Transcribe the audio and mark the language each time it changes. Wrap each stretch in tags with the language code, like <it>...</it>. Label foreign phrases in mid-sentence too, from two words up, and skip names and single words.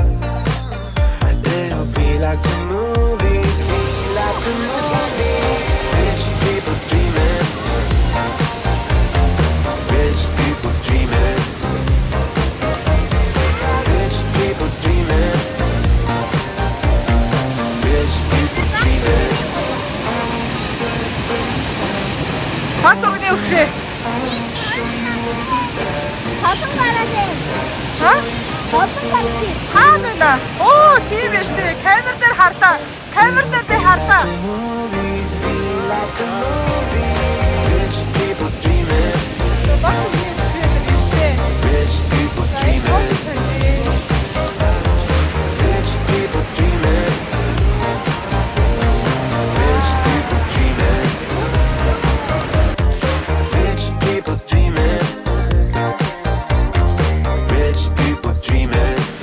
<en>It'll be like the movies, be like the movies. Rich people dreaming. Rich people dreaming. Rich people dreaming. Rich people dreaming.</en> <mn>Баг түргэний хүрхрээ. Солон гараад байна. Ха? Солон гараад. Хаа байна? Оо, тийм биш үү? Камер дээр харлаа. Камер дээр би харлаа.</mn> <en>Movies be like the movies. Rich people dreaming.</en> <mn>Баг түргэний хүрхрээ гэжтэй.</mn> <en>Rich people dreaming. Rich people dreaming. Rich people dreaming. Rich people dreaming. Rich people dreaming.</en>